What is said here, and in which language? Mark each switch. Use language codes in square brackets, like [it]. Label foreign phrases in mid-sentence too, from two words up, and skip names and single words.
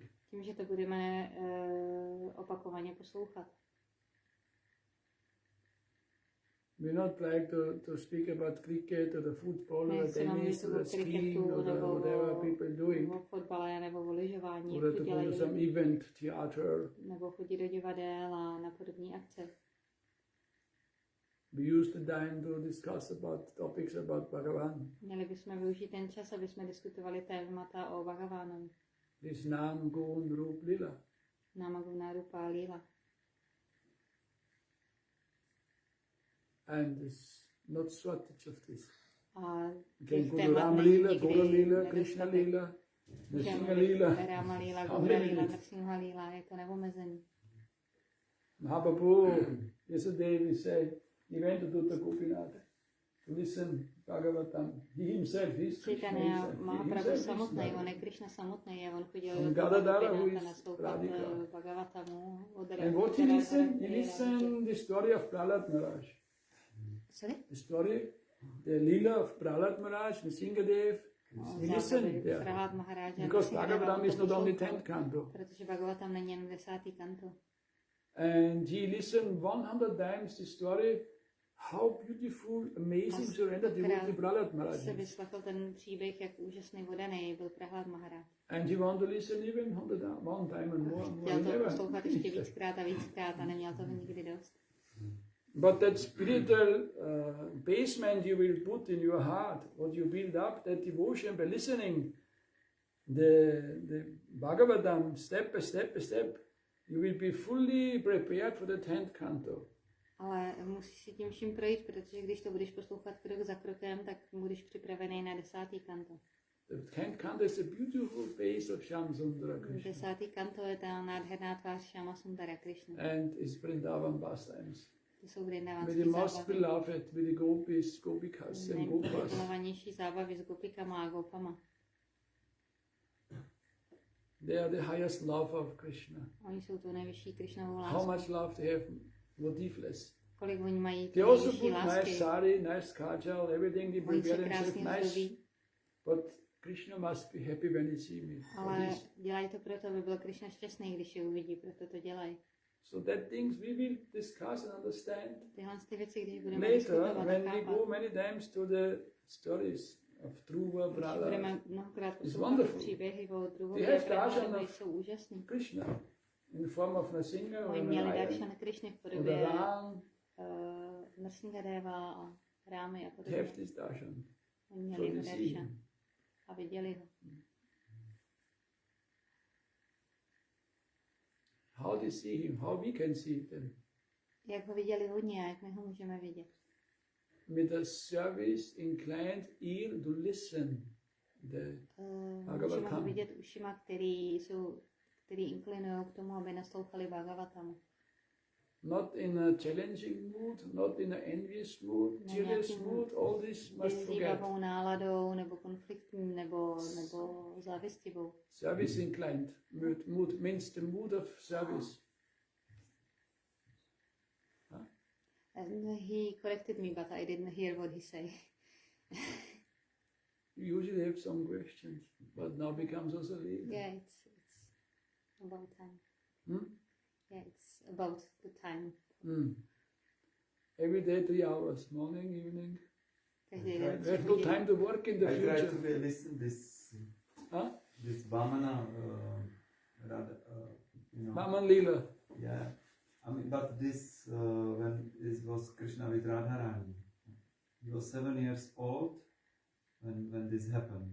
[cs] Tím, že to budeme opakovaně poslouchat. [en] We not like to speak about cricket or the football or the tennis or the skiing or the whatever people doing. [cs] Nebo fotbale, nebo o lyžování, [en] Or to go to some event, theater. [cs] nebo chodit do divadel a na podobné akce. [en] We use the time to discuss about topics about Bhagavan. [cs] Měli bychom využít ten čas, aby jsme diskutovali témata o Bhagavánovi. [en] His [sa] Nam, Gun, Rup, Lila. Nama, Guna, Rupa, Lila. [en] And it's not shortage of this. [cs] A [en] You can [cs] těch [en] go to [cs] témat [en] Ram [cs] není [en] Lila, [cs] nikdy [en] Gora Lila, [cs] nedostatek. [en] Krishna Lila, Narasinga [cs] Můžeme [en] Lila. [cs] Rama Lila, [en] How [cs] Gora [en] many [cs] Lila, [en] is- [cs] Narasinga Lila, je to neomezený. [en] Mahaprabhu, yesterday we say, he went to Dutta Gopinath to listen Bhagavatam. He himself, he's Krishna [cs] Chaitanya [en] himself. He [cs] Mahaprabhu [en] himself is [cs] samotný, [en] Radha. [cs] on je Krishna samotný a on chodil On do [en] Gadadhara, who [cs] Gopinath [en] is [cs] naslouchat [en] Radhika. [cs] Bhagavatamu od [en] And what he listened? He listened the story of Prahlad Maharaj. Sorry? The story, the Leela of Prahlad Maharaj, Nrsingadev. He listened there. [cs] Prahlad Maharádž. [en] Because Bhagavatam is not only 10th canto. [cs] Protože Bhagavatam není jen 10. kanto. [en] And he listened 100 times the story, how beautiful, amazing surrender devotee Prahlad Maharaj [cs] Se [en] is. [cs] vyslechl ten příběh, jak úžasný vodaný byl Prahlad Maharádž. [en] And he wanted to listen even 100 times, one time and more. [cs] Chtěl [en] He [cs] to [en] never. [cs] poslouchat ještě víckrát a víckrát a neměl toho nikdy dost. [en] But that spiritual basement you will put in your heart, what you build up, that devotion by listening the Bhagavatam step by step by step, you will be fully prepared for the 10th canto. [cs] Ale musíš si tím vším projít, protože když to budeš poslouchat krok za krokem, tak budeš připravený na 10. kanto. [en] The 10th canto is a beautiful face of Shyamsundara Krishna [cs] 10. kanto je ta nádherná tvář Shyama Sundara Krishna. [en] and his Vrindavan pastimes. [cs] To jsou [en] With [cs] vrindavanské [en] the most [cs] zábavy. [en] beloved, with the gopis, gopikas and gopas. [cs] Nejmilovanější zábavy s gopikama a gopama. [en] They are the highest love of Krishna. [cs] Oni jsou to nejvyšší Krishnovou [en] How [cs] lásku. [en] much love they have motiveless. [cs] Kolik oni mají [en] They [cs] tu [en] also [cs] nejvyšší [en] put nice [cs] lásky. [en] sari, nice kajal, everything they [cs] Oni se [en] prepare themselves [cs] krásně [en] nice. [cs] zdobí, [en] But Krishna must be happy when he see me. [cs] ale dělají to proto, aby byl Krishna šťastný, když je uvidí, proto to dělají. [en] So that things we will discuss and understand [cs] Tyhle ty věci, když budeme [en] later [cs] diskutovat a [en] when we [cs] chápat, [en] go many times to the stories of Dhruva, [cs] když [en] Prahlad, [cs] budeme mnohokrát [en] It's [cs] poslouchat [en] wonderful. [cs] příběhy o [en] They [cs] Dhruvovi [en] have [cs] a Prahládovi, [en] darshan of [cs] jsou úžasný. [en] Krishna in the form of Narasinga or [cs] Oni měli [en] Narayan [cs] darshan Krishny v [en] or the [cs] podobě [en] Ram. [cs] Nrsingadeva a Rámy a [en] They [cs] podobně. [en] have this darshan. [cs] Oni měli [en] So [cs] jeho [en] they see [cs] darshan [en] him. [cs] a viděli ho. [en] How they see him, how we can see them. [cs] Jak ho viděli hodně a jak my ho můžeme vidět. [en] With a service inclined ear to listen. The [cs] Můžeme ho vidět ušima, který inklinují k tomu, aby naslouchali Bhagavatamu. [en] not in a challenging mood, not in an envious mood, [cs] Ne [en] jealous [cs] nějakým [en] mood, all this must forget. [cs] vyzývavou náladou, nebo konfliktní, nebo závistivou. [en] Service inclined mood means the mood of service. And he corrected me, but I didn't hear what he said. You usually have some questions, but now becomes also late. Yeah, it's about time. Hmm? Yeah, it's about the time. Every day 3 hours, morning, evening. [cs] Každý den [en] We have no time to work in the I try to future. listen this Huh? this Vamana, Radha, Vaman Leela. yeah. I mean, but this when this was Krishna with Radharani, he was 7 years old when this happened.